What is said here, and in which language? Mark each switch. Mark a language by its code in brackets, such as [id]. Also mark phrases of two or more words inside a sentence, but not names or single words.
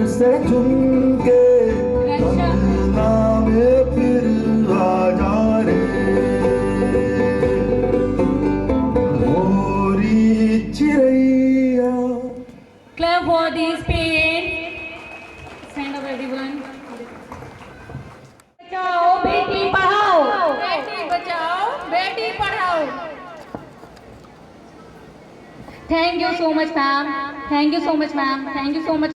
[hi] झुम के अंगना में फिर आ जा रे मोरी चिड़ैया। [en] Clap for these parents. Stand up everyone. [hi] बचाओ बेटी पढ़ाओ, बेटी बचाओ बेटी पढ़ाओ। [en] Thank you so much, ma'am. Thank you so much, ma'am. Thank you so much.